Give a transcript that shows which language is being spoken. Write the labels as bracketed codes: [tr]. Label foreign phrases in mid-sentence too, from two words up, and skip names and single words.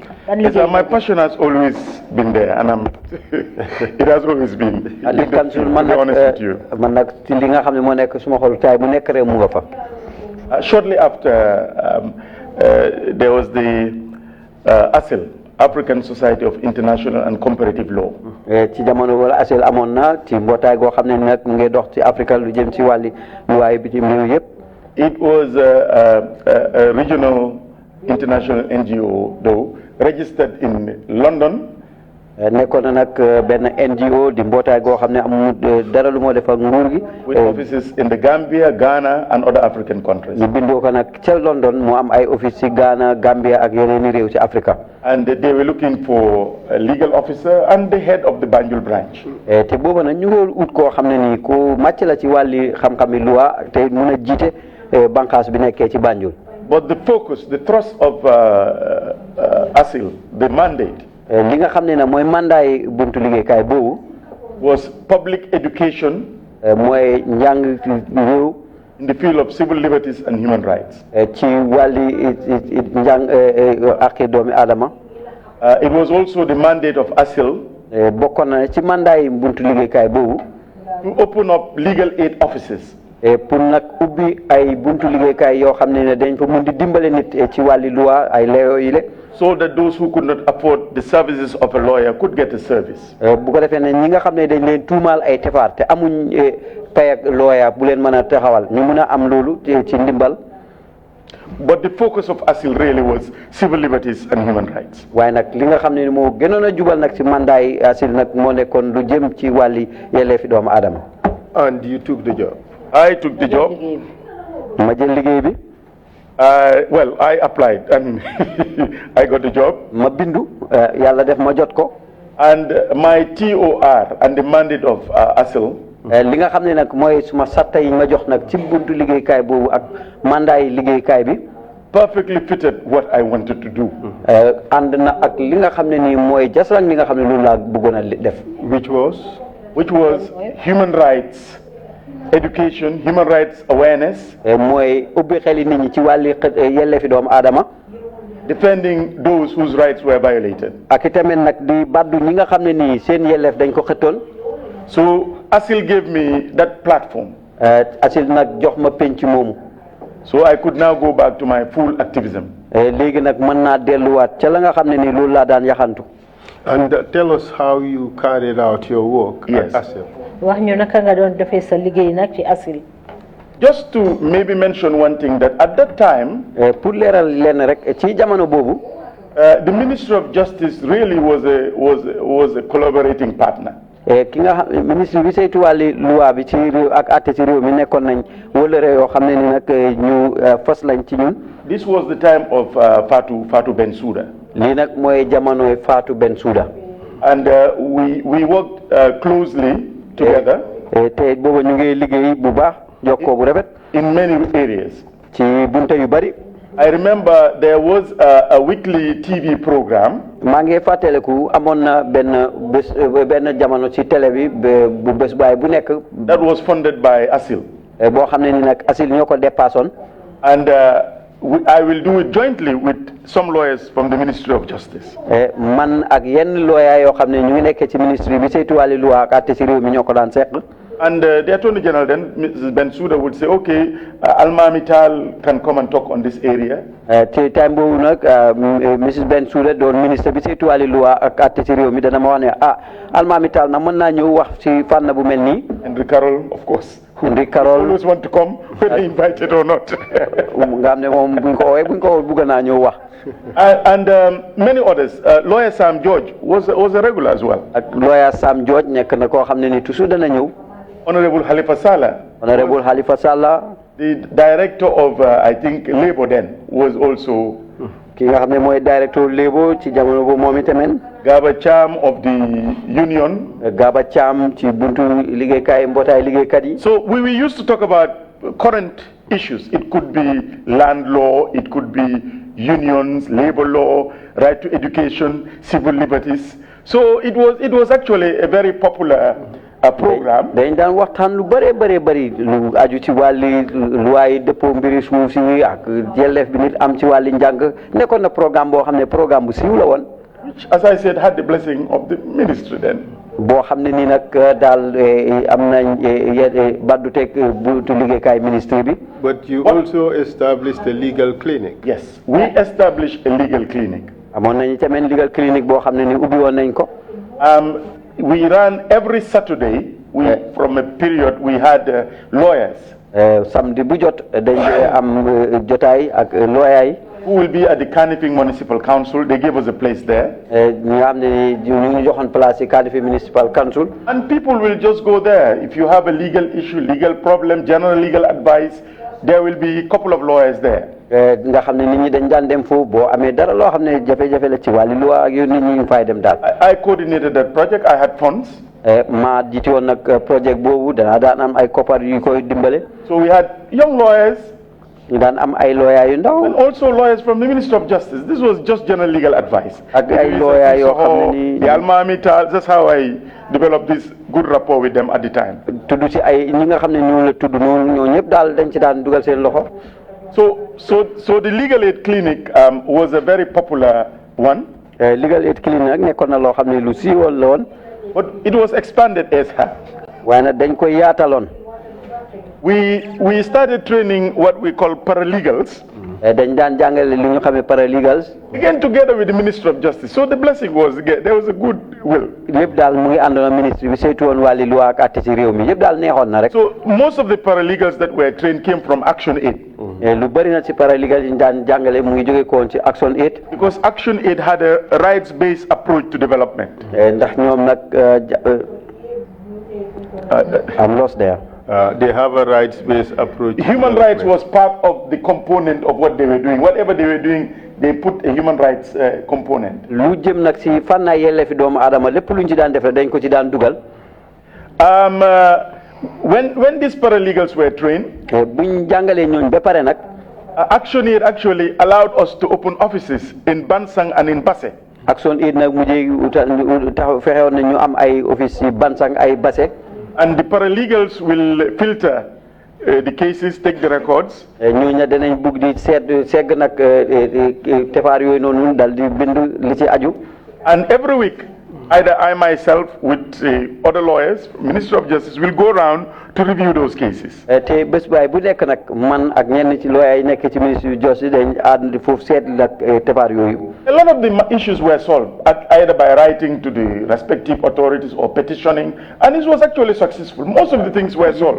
[en] My passion has always been there, and it has always been. To be honest with you. Shortly after, there was the ASIL, African Society of International and Comparative Law. [wo] ci jamono wala ASIL amoon na ci mbootaay goo xam ne nag mu ngi dox ci Afrique lu jëm ci wàlli luwaay bitim réew yëpp. [en] It was a regional international NGO, though, registered in London. [wo] nekkoon na nag benn NGO di mbootaay goo xam ne amul dara lu moo def ak nguur gi. [en] with offices in the Gambia, Ghana, and other African countries. [wo] ñu bindoo ko nag ca London mu am ay office ci Ghana, Gambia ak yeneen i réew ci Afrique. [en] And they were looking for a legal officer and the head of the Banjul branch. [wo] te booba nag ñu ngi ut koo xam ne nii ku màcc la ci wàlli xam-xami loi te mun a jiite bànqaas bi nekkee ci Banjul. [en] But the focus, the thrust of ASIL, the mandate, [wo] li nga xam ne nag mooy mandaay buntu liggéeykaay boobu [en] was public education [wo] mooy njàng réew [en] in the field of civil liberties and human rights. [wo] ci wàlli njàng ak doomi aadama. [en] It was also the mandate of ASIL [wo] bokkoon na ci mandaay buntu liggéeykaay boobu [en] to open up legal aid offices. [wo] pour nag ubbi ay buntu liggéeykaay yoo xam ne dañ fa mun di dimbale nit ci wàlli loi ay layoo yi le [en] so that those who could not afford the services of a lawyer could get a service. [wo] bu ko defee ne ñi nga xam ne dañ leen tuumaal ay tefaar te amuñ pay ak lawyer bu leen mën a taxawal ñu mën a am loolu ci ndimbal. [en] But the focus of ASIL really was civil liberties and human rights. [wo] waaye nag li nga xam ne moo gënoon a jubal nag ci mandaay ASIL nag moo nekkoon lu jëm ci wàlli yelleefi doomu aadama. [en] And you took the job. I took the job. [wo] ma jël liggéey bi. [en] Well, I applied and I got the job. [wo] ma bindu yàlla def ma jot ko. [en] And my TOR and the mandate of ASIL. [wo] li nga xam ne nag mooy suma satta yi ma jox nag ci buntu liggéeykaay boobu ak mandat yi liggéeykaay bi. [en] perfectly fitted what I wanted to do. [wo] ànd na ak li nga xam ne nii mooy jasran li nga xam ne loolu laa bëggoon a def. [en] which was human rights. Education, human rights awareness. [wo] mooy ubbi xeli nit ñi ci wàlli yelleefi doomu aadama. [en] Defending those whose rights were violated. [wo] ak itamit nag di baddu ñi nga xam ne nii seen yelleef dañ ko xëttoon. [en] So ASIL gave me that platform. [wo] ASIL nag jox ma penc moomu. [en] So I could now go back to my full activism. [wo] léegi nag mën naa delluwaat ca la nga xam ne nii loolu laa daan yaxantu. [en] And tell us how you carried out your work at ASIL. [wo] wax ñu naka nga doon defee sa liggéey nag ci ASIL. [en] Just to maybe mention one thing, that at that time, [wo] pour leeral leen rek ci jamono boobu, [en] the Ministry of Justice really was a collaborating partner. [wo] ki nga xam ministre bi saytu wàlli loi bi ci réew ak àtte ci réew mi nekkoon nañ wëllëre yoo xam ne ni nag ñu fas lañ ci ñun. [en] This was the time of Fatou Bensouda. [wo] lii nag mooy jamonoy Fatou Bensouda. [en] And we worked closely together. [wo] te booba ñu ngi liggéey bu baax jokkoo bu rafet. [en] In many areas. [wo] ci bunte yu bari. [en] I remember there was a weekly TV program. [wo] maa ngi fàttaliku amoon na benn jamono ci télé bi bu bés baay bu nekk. [en] That was funded by ASIL. [wo] boo xam ne ni nag ASIL ñoo ko dépassoon. [en] And I will do it jointly with some lawyers from the Ministry of Justice. [wo] man ak yenn lawyer yoo xam ne ñu ngi nekkee ci ministre bi saytu wàllu loi ak àtte ci réew mi ñoo ko daan seq. [en] And the Attorney General then, Mrs. Bensouda, would say, okay, Almamital can come and talk on this area. [wo] ci time boobu nag Mrs. Bensouda doon ministre bi saytu wàllu loi ak àtte ci réew mi dana ma wax ne Almamital na mën naa ñëw wax ci fànn bu mel nii. [en] Henry Carroll, of course. Henry Carroll always want to come, whether invited or not. [wo] nga xam ne moom buñ ko woowee bëgg naa ñëw wax. [en] And many others. Lawyer Sam George was a regular as well. [wo] ak lawyer Sam George nekk na koo xam ne ni toujours dana ñëw. [en] Honorable Halifa Sallah. Honorable Halifa Sallah. The director of, I think, Labour then was also. [wo] ki nga xam ne mooy directeur Labour ci jamono boobu moom itamit. [en] Gaba Cham of the union. [wo] Gaba Cham ci buntu liggéeykaay mbootaay liggéeykat yi. [en] So we used to talk about current issues. It could be land law, it could be unions, labor law, right to education, civil liberties. So it was actually a very popular program. [wo] dañ daan waxtaan lu bëri lu aju ci wàlli luwaay dëppoo mbiri suuf si ak yelleef bi nit am ci wàlli njàng nekkoon na programme boo xam ne programme bu siiw la woon. [en] Which, as I said, had the blessing of the ministry then. [wo] boo xam ne nii nag daal am nañ baddu teg buntu liggéeykaay ministre bi. [en] But you also established a legal clinic. Yes, we established a legal clinic. [wo] amoon nañu tamit [en] legal clinic [wo] boo xam ne ni ubbi woon nañ ko. [en] We ran every Saturday. From a period we had lawyers. [wo] samedi bu jot dañ am jotaay ak lawyer yi. [en] Who will be at the Kanifing Municipal Council. They gave us a place there. [wo] ñi nga xam ne ñu ngi joxoon place ci Kanifing Municipal Council. [en] And people will just go there. If you have a legal issue, legal problem, general legal advice, there will be a couple of lawyers there. [wo] nga xam ne nit ñi dañ daan dem foofu boo amee dara loo xam ne jafe-jafe la ci wàllu loi ak nit ñi fay dem daal. [en] I coordinated that project. I had funds. [wo] maa jiite woon nag projet boobu danaa daan am ay koppar yu koy dimbale. [en] So we had young lawyers. [wo] ñu daan am ay lawyer yu ndaw. [en] And also lawyers from the Ministry of Justice. This was just general legal advice. [wo] ak ay lawyer yoo xam ne nii. [en] The Almamital. That's how I developed this good rapport with them at the time. [wo] tudd ci ay ñi nga xam ne ñoo la tudd noonu ñoo ñëpp daal dañ ci daan dugal seen loxo. [en] So the legal aid clinic was a very popular one. Legal aid clinic [wo] nag nekkoon na loo xam ne lu siiwoon la woon. [en] But it was expanded as well. [wo] waaye nag dañ koy yaataloon. [en] We started training what we call paralegals. [wo] dañ daan jàngale li ñu xamee paralegals. [en] Again together with the Ministry of Justice. So the blessing was there was a good will. [wo] lépp daal mu ngi àndoon ministre bi saytu woon wàlli loi ak àtte ci réew mi yëpp daal neexoon na rek. [en] So most of the paralegals that were trained came from Action Aid. [wo] lu bëri na ci paralegals yi ñu daan jàngale mu ngi jóge ko woon ci Action Aid. [en] Because Action Aid had a rights-based approach to development. [wo] ndax ñoom nag [en] I'm lost there. They have a rights-based approach. Human rights was part of the component of what they were doing. Whatever they were doing, they put a human rights component. [wo] lu jëm nag si fànn yelleefi doomu aadama lépp luñ ci daan def dañ ko ci daan dugal. [en] When these paralegals were trained, [wo] buñ jàngalee ñooñ ba pare nag. [en] Action Aid actually allowed us to open offices in Bansang and in Basse. [wo] Action Aid nag mujjee fexewoon na ñu am ay office ci Bansang ay Basse. [en] And the paralegals will filter the cases, take the records. [wo] ñooñu danañ bugg di segg nag tefaar yooyu noonu dal di bind li ci aju. [en] And every week, either I myself with other lawyers, Ministry of Justice, will go around to review those cases. [wo] te bés baay bu nekk nag man ak ñenn ci lawyer yi nekk ci Ministry of Justice dañ ànd foofu seet nag tefaar yooyu. [en] A lot of the issues were solved either by writing to the respective authorities or petitioning, and it was actually successful. Most of the things were solved.